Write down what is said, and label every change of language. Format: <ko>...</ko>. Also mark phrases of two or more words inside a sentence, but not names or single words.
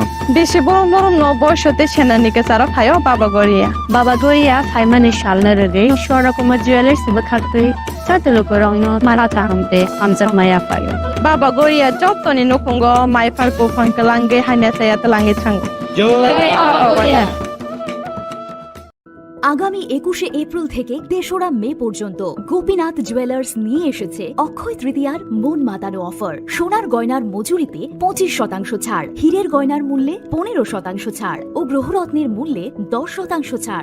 <trp>Beshi borom borom no boyshote senanike sara phayo Baba Goriya. Baba Goriya phaimani shalna rege shora kuma jewelers sibakhakte chate lukurogno marata hamte amjak maya payo. Baba Goriya jotoni nukungo mai parko phangkalange haina saya talange thango.</trp> <bn>আগামী 21শে এপ্রিল থেকে ৩রা মে পর্যন্ত গোপীনাথ জুয়েলার্স নিয়ে এসেছে অক্ষয় তৃতীয়ার মন মাতানো অফার। সোনার গয়নার মজুরিতে 25% ছাড়, হীরের গয়নার মূল্যে 15% ছাড় ও গ্রহরত্নের মূল্যে 10% ছাড়।</bn>